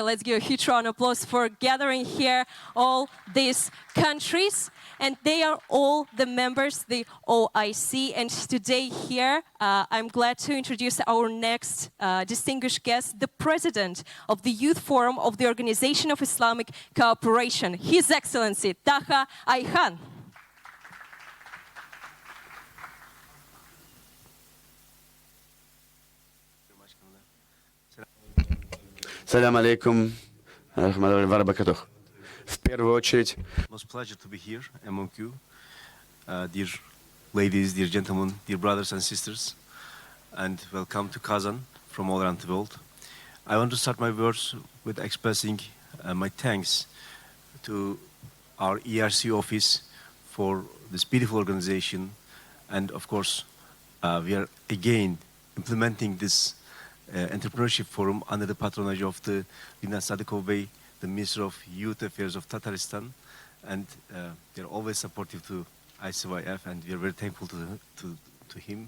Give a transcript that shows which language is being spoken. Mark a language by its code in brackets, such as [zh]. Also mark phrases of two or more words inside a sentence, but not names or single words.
[en] Let's give a huge round of applause for gathering here all these countries. And they are all the members, the OIC. And today here, I'm glad to introduce our next distinguished guest, the president of the Youth Forum of the Organization of Islamic Cooperation, His Excellency Taha Ayhan. [ar] سلام عليكم رحمة الله وبركاته. [ru] В первую очередь, [en] Most pleasure to be here among you, dear ladies, dear gentlemen, dear brothers and sisters, and welcome to Kazan from all around the world. I want to start my words with expressing my thanks to our ERC office for this beautiful organization, and of course, we are again implementing this entrepreneurship forum under the patronage of the Lina Sadikov Bey, the Minister of Youth Affairs of Tatarstan, and they're always supportive to ICYF, and we are very thankful to him.